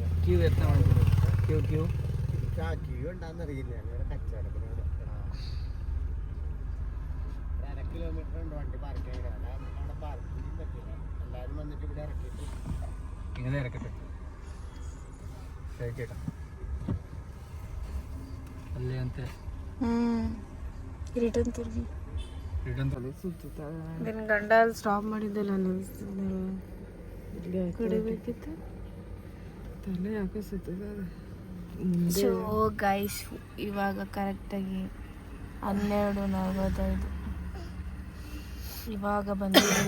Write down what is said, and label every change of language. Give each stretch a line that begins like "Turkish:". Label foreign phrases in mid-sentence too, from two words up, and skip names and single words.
Malayalam: ക്യൂ എത്ര മണിക്കൂർ? ക്യൂ ഉണ്ടാകുന്നറിയില്ല. ഞങ്ങളുടെ കച്ചവടത്തിനോട് 1/2 കിലോമീറ്റർ ഉണ്ട് വണ്ടി പാർക്ക് ചെയ്യാൻ. നമുക്ക് അവിടെ പാർക്കിംഗ് പറ്റില്ല. എല്ലാവരും വന്നിട്ട് ഇവിടെ ഇറക്കിയിട്ട് ഇങ്ങനെ ഇറക്കട്ടെ ചേട്ടാ
Kannada: ಅಲ್ಲೇ ಅಂತೆ. ರಿಟರ್ನ್ ತಿರುಗಿ ನಿನ್ನ ಗಂಡ ಅಲ್ಲಿ ಸ್ಟಾಪ್ ಮಾಡಿದ್ದಲ್ಲ, ಕುಡಿಬೇಕಿತ್ತು. ತಲೆ ಯಾಕೆ ಸುತ್ತದ.
English: so guys,
Kannada: ಇವಾಗ ಕರೆಕ್ಟಾಗಿ 12:45 ಇವಾಗ ಬಂದಿದ್ದೀವಿ.